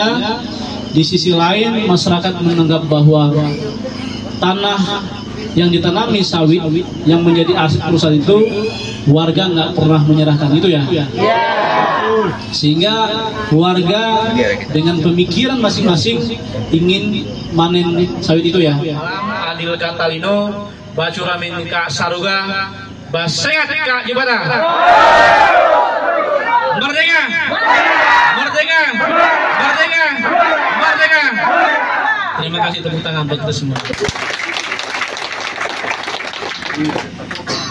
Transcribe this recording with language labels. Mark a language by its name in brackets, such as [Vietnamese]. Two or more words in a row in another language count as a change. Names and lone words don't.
[Indonesian] Di sisi lain masyarakat menganggap bahwa tanah yang ditanami sawit yang menjadi aset perusahaan itu warga nggak pernah menyerahkan, itu ya. Sehingga warga dengan pemikiran masing-masing ingin manen sawit itu ya. [Kendayan] Adil Katalino, Bacuramin Kak Saruga, Basehat Kak Jibata. [Indonesian] Merdeka! Merdeka! Merdeka! Merdeka! Terima kasih, tepuk tangan buat kita semua.